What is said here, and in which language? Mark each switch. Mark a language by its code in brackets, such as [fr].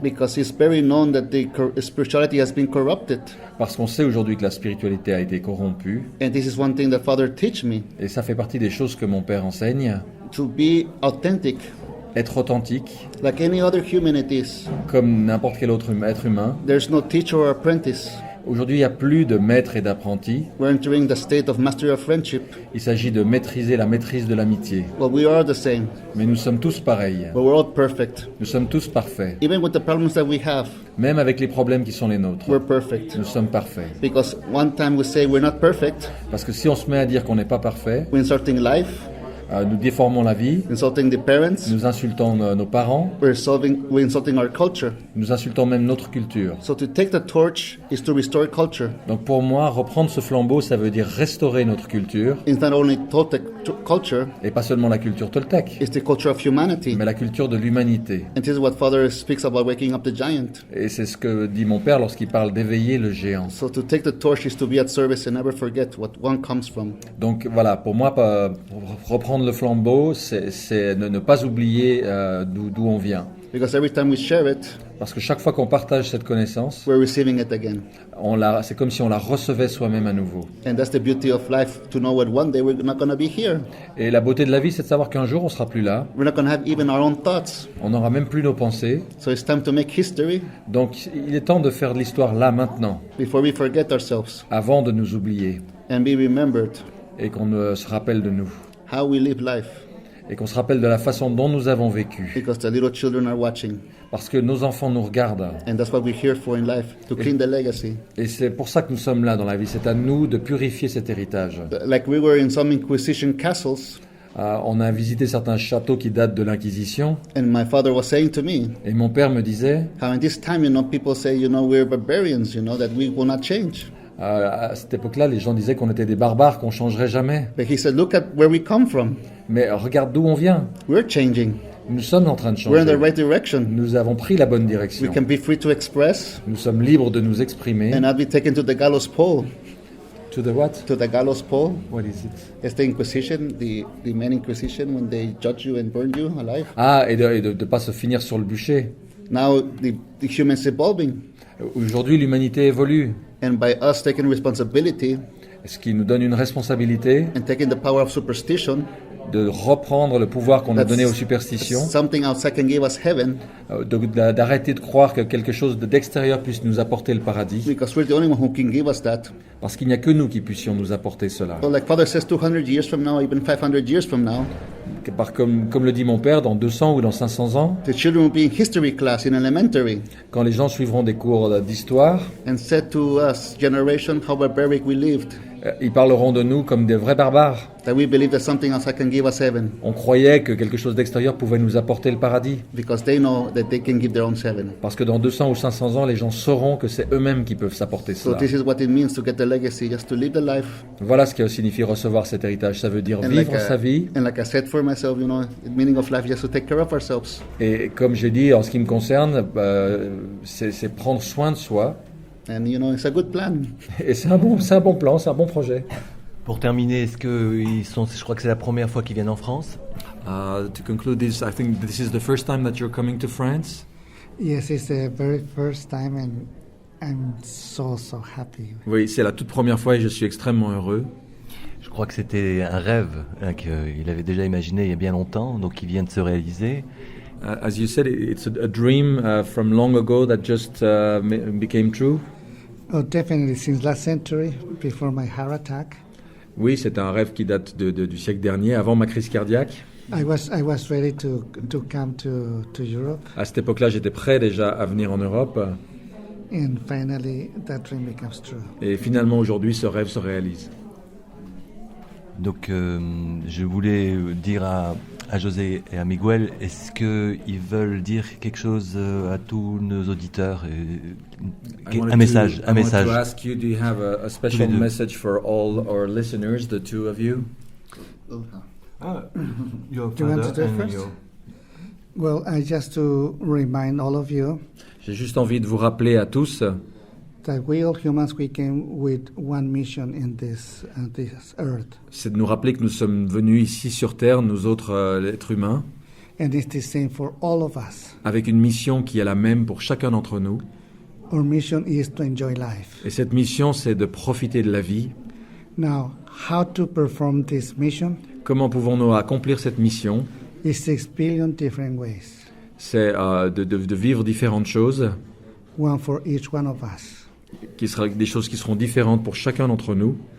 [en] because it's very known that the spirituality has been corrupted. [fr] parce qu'on sait aujourd'hui que la spiritualité a été corrompue, [en] And this is one thing that Father teach me, [fr] et ça fait partie des choses que mon père enseigne. [en] to be authentic, [fr] Être authentique, [en] like any other human it is. [fr] comme n'importe quel autre être humain. [en] There's no teacher or apprentice. [fr] Aujourd'hui, il n'y a plus de maître et d'apprenti. [en] We're entering the state of mastery of friendship. [fr] Il s'agit de maîtriser la maîtrise de l'amitié. [en] Well, we are the same, [fr] Mais nous sommes tous pareils. [en] but we're all perfect. [fr] Nous sommes tous parfaits. [en] Even with the problems that we have, [fr] Même avec les problèmes qui sont les nôtres. [en] we're perfect. [fr] Nous sommes parfaits. [en] Because one time we say we're not perfect, [fr] Parce que si on se met à dire qu'on n'est pas parfait, [en] we're insulting life, [fr] nous déformons la vie, [en] insulting the parents, [fr] nous insultons nos parents, [en] we're insulting our culture. [fr] nous insultons même notre culture. [en] So to take the torch is to restore culture. [fr] Donc pour moi, reprendre ce flambeau, ça veut dire restaurer notre culture, [en] It's not only Toltec culture, [fr] et pas seulement la culture toltèque, [en] it's the culture of humanity. [fr] mais la culture de l'humanité. [en] And this is what Father speaks about waking up the giant. [fr] Et c'est ce que dit mon père lorsqu'il parle d'éveiller le géant. [en] So to take the torch is to be at service and never forget what one comes from. [fr] Donc voilà, pour moi, reprendre le flambeau, c'est ne pas oublier d'où on vient. [en] Because every time we share it, [fr] Parce que chaque fois qu'on partage cette connaissance, [en] we're receiving it again. [fr] c'est comme si on la recevait soi-même à nouveau. [en] And that's the beauty of life, to know that one day we're not going to be here. [fr] Et la beauté de la vie, c'est de savoir qu'un jour, on sera plus là. [en] We're not going to have even our own thoughts. [fr] On n'aura même plus nos pensées. [en] So it's time to make history [fr] Donc, il est temps de faire de l'histoire là, maintenant, [en] before we forget ourselves [fr] avant de nous oublier. [en] and be remembered [fr] Et qu'on se rappelle de nous. [en] how we live life. [fr] Et qu'on se rappelle de la façon dont nous avons vécu. [en] Because the little children are watching. [fr] Parce que nos enfants nous regardent. [en] And that's what we're here for in life, to clean the legacy. [fr] Et c'est pour ça que nous sommes là dans la vie. C'est à nous de purifier cet héritage. [en] Like we were in some Inquisition castles, [fr] On a visité certains châteaux qui datent de l'Inquisition. [en] and my father was saying to me, [fr] Et mon père me disait, [en] how in this time, people say, we're barbarians, that we will not change. [fr] à cette époque-là, les gens disaient qu'on était des barbares, qu'on changerait jamais. [en] But he said, look at where we come from. [fr] Mais regarde d'où on vient. [en] We're changing. [fr] Nous sommes en train de [en] We're in [fr] changer. [en] the right direction. [fr] Nous avons pris la bonne [en] We [fr] direction. [en] can be free to express [fr] Nous sommes libres de nous exprimer. [en] and not be taken to the gallows pole. To the what? To the gallows pole. What is it? It's the Inquisition, the main Inquisition, when they judge you and burn you alive. [fr] Ah, et de ne pas se finir sur le bûcher. [en] Now the human's evolving. [fr] Aujourd'hui, l'humanité évolue. [en] And by us taking responsibility [fr] Ce qui nous donne une responsabilité [en] and taking the power of superstition, [fr] de reprendre le pouvoir qu'on a donné aux superstitions, [en] something outside can give us heaven, [fr] d'arrêter de croire que quelque chose d'extérieur puisse nous apporter le paradis, [en] because we're the only one who can give us that. [fr] parce qu'il n'y a que nous qui puissions nous apporter cela. [en] So like Father says, 200 years from now, even 500 years from now, [fr] Comme le dit mon père, dans 200 ou dans 500 ans, [en] the children will be in history class in elementary [fr] quand les gens suivront des cours d'histoire, [en] and said to us, generation, how barbaric we lived, [fr] ils parleront de nous comme des vrais barbares. [en] that we believe that something outside can give us heaven, [fr] On croyait que quelque chose d'extérieur pouvait nous apporter le paradis. [en] because they know that they can give their own heaven. [fr] Parce que dans 200 ou 500 ans, les gens sauront que c'est eux-mêmes qui peuvent s'apporter [en] So [fr] cela. [en] this is what it means to get the legacy, just to live the life. [fr] Voilà ce que signifie recevoir cet héritage. Ça veut dire [en] And [fr] vivre sa vie. [en] and like I said for myself, the meaning of life is just to take care of ourselves. [fr] Et comme j'ai dit, en ce qui me concerne, c'est prendre soin de soi. [en] And it's a good plan. [fr] Et c'est un bon plan, c'est un bon projet. Pour terminer, je crois que c'est la première fois qu'ils viennent en France. [en] To conclude this, I think this is the first time that you're coming to France. Yes, it's the very first time, and I'm so happy. [fr] Oui, c'est la toute première fois et je suis extrêmement heureux. Je crois que c'était un rêve qu'il avait déjà imaginé il y a bien longtemps, donc il vient de se réaliser. [en] As you said, it's a dream from long ago that just became true. Oh, definitely since last century, before my heart attack, [fr] Oui, c'est un rêve qui date du siècle dernier, avant ma crise cardiaque. [en] I was ready to come to Europe, [fr] À cette époque-là, j'étais prêt déjà à venir en Europe. [en] and finally that dream becomes true. [fr] Et finalement, aujourd'hui, ce rêve se réalise. Donc je voulais dire à José et à Miguel, est-ce qu'ils veulent dire quelque chose à tous nos auditeurs, un message. [en] I wanted to ask you, do you have a special [fr] Tous les deux. [en] message for all our listeners, the two of you? Do you want to do it first? Well, I just to remind all of you [fr] J'ai juste envie de vous rappeler à tous [en] that we all humans, we came with one mission in this earth, [fr] c'est de nous rappeler que nous sommes venus ici sur Terre, nous autres êtres humains, [en] and it's the same for all of us. [fr] avec une mission qui est la même pour chacun d'entre nous. [en] Our mission is to enjoy life. [fr] Et cette mission, c'est de profiter de la vie. [en] Now, how to perform this mission? [fr] Comment pouvons-nous accomplir cette mission? [en] Is 6 billion different ways, [fr] C'est de vivre différentes choses, [en] one for each one of us. [fr] qui sera des choses qui seront différentes pour chacun d'entre nous,